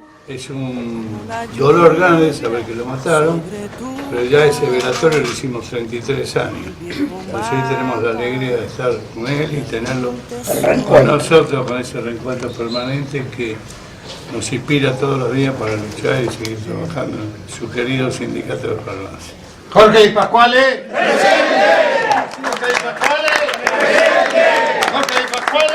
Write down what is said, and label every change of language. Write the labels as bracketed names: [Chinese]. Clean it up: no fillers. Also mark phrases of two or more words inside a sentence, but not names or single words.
[Spanish] Es un dolor grande saber que lo mataron, pero ya ese velatorio lo hicimos 33 años. Así tenemos la alegría de estar con él y tenerlo con nosotros, con ese reencuentro permanente que nos inspira todos los días para luchar y seguir trabajando en su querido sindicato de farmacia. Jorge Di Pasquale. Presente. Jorge Di Pasquale. Presente. Jorge Di Pasquale.